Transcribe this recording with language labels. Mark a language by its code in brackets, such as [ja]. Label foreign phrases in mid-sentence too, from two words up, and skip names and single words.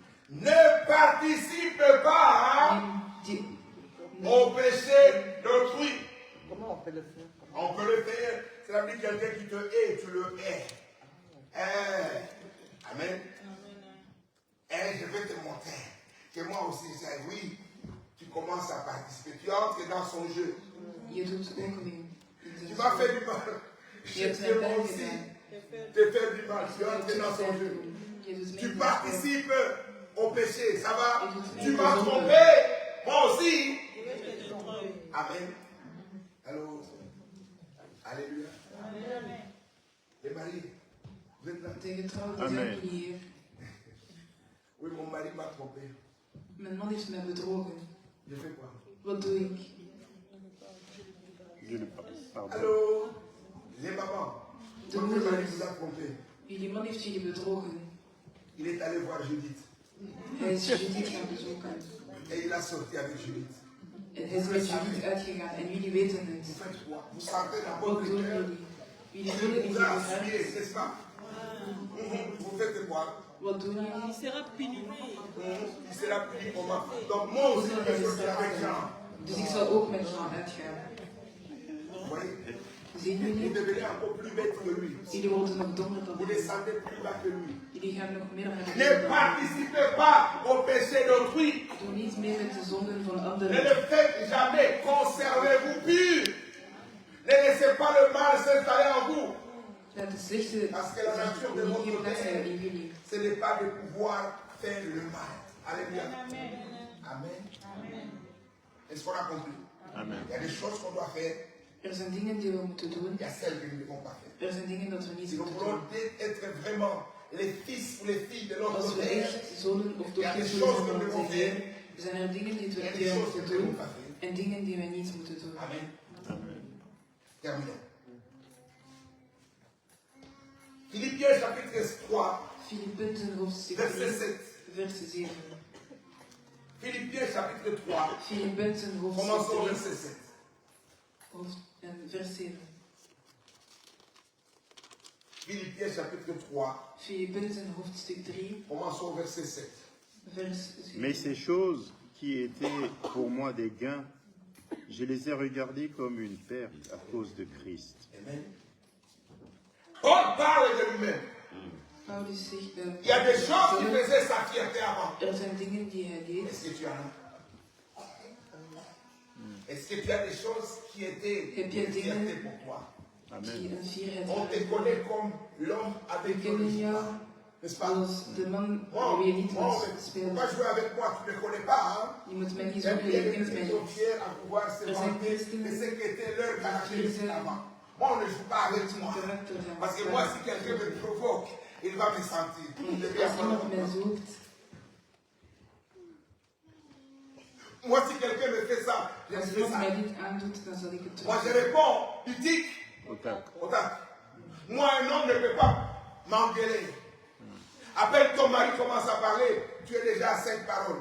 [fr] Ne participe pas au péché d'autrui. Comment on peut le faire? On peut le faire. C'est-à-dire quelqu'un qui te hait, tu le hais. Amen. Mais je vais te montrer que moi aussi, j'ai oui, tu commences à participer. Tu entres dans son jeu. [nl] Je doet ook mee. [fr] Tu m'as fait du mal. Je te moi aussi te faire du mal. Tu entres dans son jeu. Tu participes au péché. Ça va? Tu m'as trompé. Moi aussi. Amen. Allô? Alléluia. Les mariés, vous êtes là? [nl] De getrouwden zijn jullie hier. [fr] Oui, mon mari m'a trompé. [nl] Mijn man heeft mij bedrogen. [fr] Je fais quoi? [nl] Wat doe ik? [fr] Je le pardonne. Allô? Les mamans, [nl] De [fr] votre mari [nl] moeders. [fr] vous a trompé. [nl] Jullie man heeft jullie bedrogen. [fr] Il est allé voir Judith. [nl] Hij is Judith gaan bezoeken. [fr] Et il a sorti avec Judith. [nl] En hij is met Judith uitgegaan. En jullie weten het. [fr] Vous faites quoi? Vous sentez la [nl] Wat [fr] bonne [nl] doen [fr] cœur? [nl] jullie? Jullie voelen in [fr] Vous [nl] jullie [fr] assumez, [nl] hart. [fr] n'est-ce pas? Vous faites quoi? [nl] Wat doen jullie? [fr] Il sera puni. Il sera puni comment? Donc moi aussi, je vais sortir avec Jean. [nl] Dus ik zal ook met Jean uitgaan. [fr] Vous voyez? [nl] Zien [fr] Vous [nl] jullie? [fr] devenez encore plus bête que lui. [nl] Jullie worden nog dommer dan [fr] Vous [nl] hij. [fr] descendez plus bas que lui. [nl] Jullie gaan nog meer naar [fr] Ne [nl] beneden. [fr] participez pas au péché d'autrui. [nl] Doe niet mee met de zonden van [fr] Ne [nl] anderen. [fr] le faites jamais. Conservez-vous pur. Ne laissez pas le mal s'installer en vous. [nl] Laat het slechte [fr] Parce que la nature de [nl] niet [fr] votre [nl] geen plaats hebben in [fr] Père, [nl] jullie. [fr] ce n'est pas de pouvoir faire le mal. Alléluia. Amen. Est-ce qu'on a compris? Amen. Il y a des choses qu'on doit faire. [nl] Er zijn dingen die we moeten doen. [fr] Il y a celles que nous ne devons pas faire. [nl] Er zijn dingen dat we niet [fr] Si nous [nl] moeten [fr] voulons [nl] doen. [fr] être vraiment les fils ou les filles de notre [nl] Als we [fr] Père, [nl] echt zonen of [fr] il y a des [nl] dochters [fr] choses [nl] willen [fr] que nous [nl] zijn van [fr] devons [nl] onze [fr] faire. [nl] Heer, zijn er dingen die [fr] Il y a [nl] we [fr] des choses que [nl] moeten [fr] nous ne devons [nl] doen [fr] pas faire. [nl] en dingen die we niet moeten doen. [fr] Amen. Amen. Terminons. Philippiens chapitre 3, [nl] Filippenzen hoofdstuk [fr] verset [nl] 3, [fr] 7. [nl] vers 7. [fr] Philippiens chapitre 3, [nl] Filippenzen [fr] commençons au [nl] hoofdstuk [fr] verset 7. [nl] 3, vers 7. [fr] Philippiens chapitre 3, [nl] Filippenzen hoofdstuk 3, [fr] commençons au verset 7. [nl] vers 7. [fr] Mais ces choses qui étaient pour moi des gains, je les ai regardées comme une perte à cause de Christ. Amen. Paul parle de lui-même. [nl] Paulus zegt, [fr] Il y a des choses qui faisaient sa fierté avant. [nl] er zijn dingen die hij deed. [fr] Est-ce que tu en as? Est-ce que tu as des choses qui étaient [nl] Heb je [fr] une fierté [nl] dingen [fr] pour toi? [nl] die [fr] Amen. [nl] een fierheid [fr] On te [nl] waren? [fr] connaît comme l'homme avec [nl] We [fr] qui on [nl] kennen [fr] joue [nl] jou [fr] pas. N'est-ce pas? [nl] als de man [fr] Moi, [nl] wie je niet [fr] moi, [nl] moet [fr] on ne [nl] spelen. [fr] peut pas jouer avec moi, tu ne me connais pas. Hein? [nl] Je moet mij niet [fr] Même [nl] zoeken, [fr] bien [nl] je [fr] les [nl] kent mij [fr] gens sont [nl] niet. [fr] fiers à pouvoir se [nl] Er zijn [fr] vanter de [nl] christenen [fr] ce qui était leur caractéristique [nl] die [fr] avant. Moi, on ne joue pas avec [nl] zijn [fr] moi. [nl] karakter zijn. [fr] Parce que moi, si quelqu'un me provoque, il va me sentir. Il devait [nl] Als [fr] avoir [nl] iemand mij zoekt, [fr] Moi, si quelqu'un me fait ça, je [nl] als [fr] fais [nl] iemand [fr] ça. [nl] mij dit aandoet, dan zal ik het [fr] Moi, je [nl] terug. [fr] réponds, tu dis, Au tac. moi, un homme ne peut pas m'engueuler. À peine ton mari commence à parler, tu es déjà à 5 paroles.